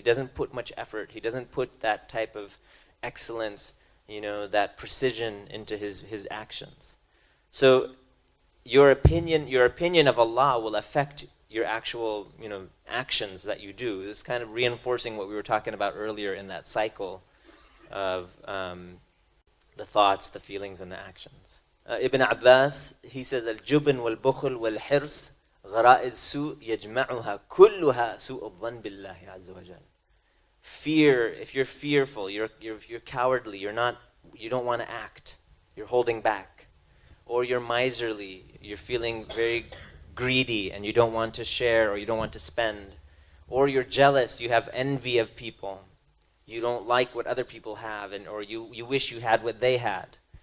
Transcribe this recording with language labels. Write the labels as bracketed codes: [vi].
[en] He doesn't put much effort. He doesn't put that type of excellence, that precision into his actions. So your opinion of Allah will affect your actual, actions that you do. This is kind of reinforcing what we were talking about earlier in that cycle of the thoughts, the feelings, and the actions. Ibn Abbas, he says, [ar] "Al-jubn wal-bukhl wal-hirs غرائز سوء يجمعها كلها سوء الظن بالله عز وجل." [en] Fear, if you're fearful, you're cowardly, you don't want to act, you're holding back. Or you're miserly, you're feeling very greedy and you don't want to share or you don't want to spend. Or you're jealous, you have envy of people. You don't like what other people have, or you wish you had what they had.